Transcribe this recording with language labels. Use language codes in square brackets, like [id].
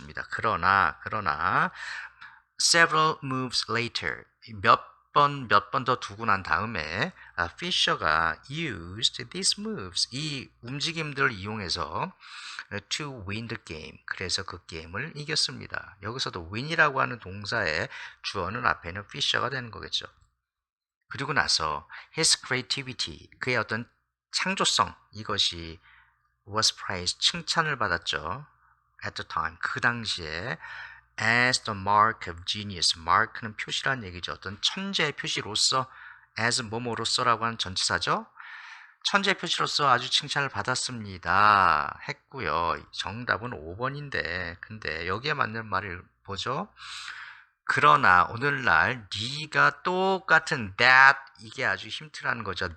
[ko] 그러나 [en] several moves later, [ko] 몇 몇 번 더 두고 난 다음에 피셔가 [en] used these moves, [ko] 이 움직임들을 이용해서 [en] to win the game, [ko] 그래서 그 게임을 이겼습니다. 여기서도 win이라고 하는 동사의 주어는 앞에는 피셔가 되는 거겠죠. 그리고 나서 [en] his creativity, [ko] 그의 어떤 창조성, 이것이 [en] was praised, [ko] 칭찬을 받았죠. [en] at the time, [ko] 그 당시에 [en] as the mark of genius, mark는 [ko] 표시란 얘기죠. 어떤 천재의 표시로서, as 뭐뭐로서라고 하는 전치사죠. 천재 표시로서 아주 칭찬을 받았습니다. 했고요. 정답은 5번인데, 근데 여기에 맞는 말을 보죠. 그러나 오늘날 네가 똑같은 that, 이게 아주 힌트라는 거죠.